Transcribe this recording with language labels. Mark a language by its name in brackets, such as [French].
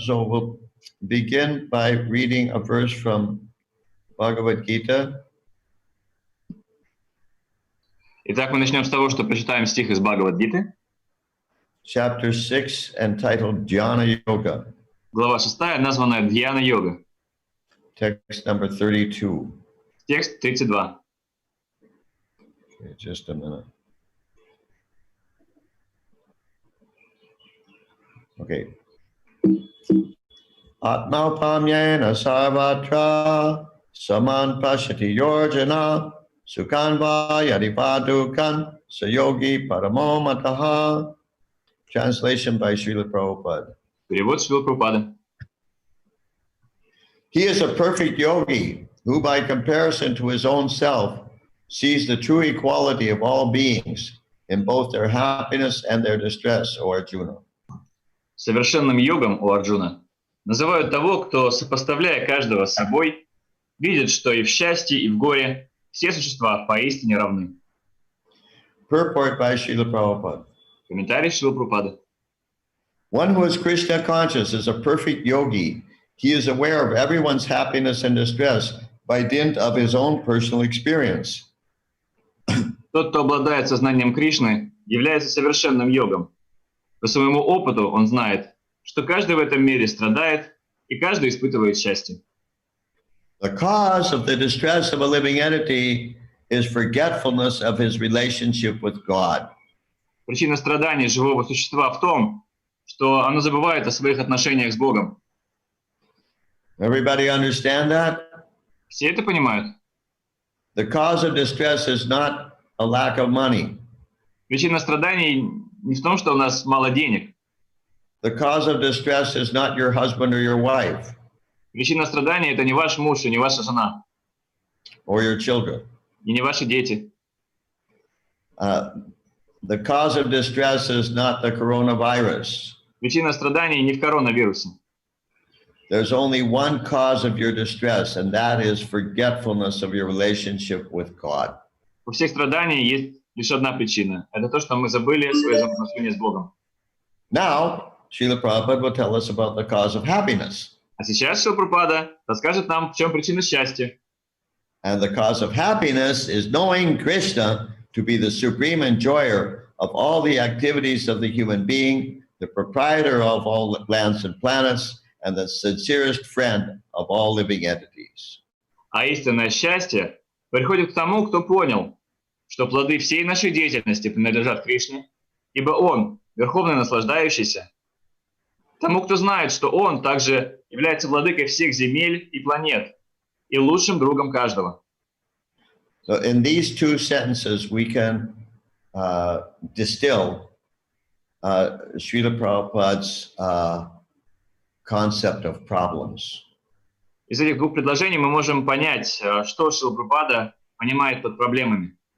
[English] So we'll begin by reading a verse from Bhagavad Gita. [Russian] Итак, мы начнем с того, что прочитаем стих из Бхагавад-гиты. [English] Chapter 6, entitled Jnana Yoga. [Russian] Глава 6, названная Дьяна-йога. [English] Text number 32. [Russian] Текст 32. [English] Okay, just a minute. Okay. [Sanskrit] Atmaupamyena sarvatra saman pashyati yorjana sukhan va yadipadukan sayogi paramo mataha. [English] Translation by Srila Prabhupada. [Russian] Перевод Шрила Прабхупады. [English] He is a perfect yogi who, by comparison to his own self, sees the true equality of all beings in both their happiness and their distress, O Arjuna. [Russian] Совершенным йогом у Арджуна называют того, кто, сопоставляя каждого с собой, видит, что и в счастье, и в горе все существа поистине равны. [English] Purport by Srila Prabhupada. [Russian] Комментарий Шрила Прабхупады. [English] One who is Krishna conscious is a perfect yogi. He is aware of everyone's happiness and distress by dint of his own personal experience. [Russian] Тот, кто обладает сознанием Кришны, является совершенным йогом. По своему опыту он знает, что каждый в этом мире страдает, и каждый испытывает счастье. [English] The cause of the distress of a living entity is forgetfulness of his relationship with God. [Russian] Причина страданий живого существа в том, что оно забывает о своих отношениях с Богом. [English] Everybody understand that? [Russian] Все это понимают? [English] The cause of distress is not a lack of money. [Russian] Причина страданий не в том, что у нас мало денег. [English] The cause of distress is not your husband or your wife. [Russian] Причина страданий – это не ваш муж и не ваша жена. [English] Or your children. [Russian] И не ваши дети. [English] The cause of distress is not the coronavirus. [Russian] Причина страданий не в коронавирусе. [English] There's only one cause of your distress, and that is forgetfulness of your relationship with God. [Russian] У всех страданий есть лишь одна причина. Это то, что мы забыли свои взаимоотношения с Богом. [English] Now, Srila Prabhupada will tell us about the cause of happiness. [Russian] А сейчас Шрила Прабхупада расскажет нам, в чем причина счастья. [English] And the cause of happiness is knowing Krishna to be the supreme enjoyer of all the activities of the human being, the proprietor of all lands and planets, and the sincerest friend of all living entities. [Russian] А истинное счастье приходит к тому, кто понял, что плоды всей нашей деятельности принадлежат Кришне, ибо Он – верховный наслаждающийся. Тому, кто знает, что Он также является владыкой всех земель и планет и лучшим другом каждого. [English] So in these two sentences, we can distill Srila Prabhupada's concept of problems. [Russian] Из этих двух предложений мы можем понять, что Шрила Прабхупада понимает под проблемами.